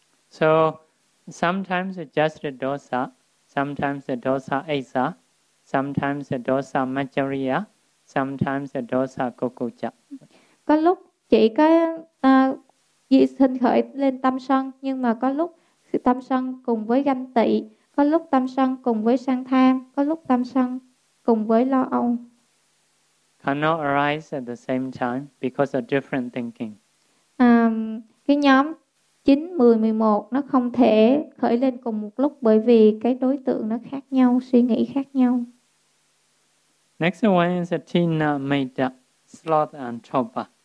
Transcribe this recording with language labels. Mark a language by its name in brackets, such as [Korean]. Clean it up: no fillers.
[English] So, sometimes just the dosa, sometimes the dosa esa, sometimes the dosa macharya, sometimes the dosa kukucha. [Vietnamese] Có lúc chỉ có gì sanh khởi lên tâm sân, nhưng mà có lúc tâm sân cùng với ganh tị, có lúc tâm sân cùng với sang tham, có lúc tâm sân cùng với lo âu. [English] Cannot arise at the same time because of different thinking. [Vietnamese] Cái nhóm 9, 10, 11 nó không thể khởi lên cùng một lúc bởi vì cái đối tượng nó khác nhau, suy nghĩ khác nhau. [English] Next one is a Tina Meta, Sloth and Chopa.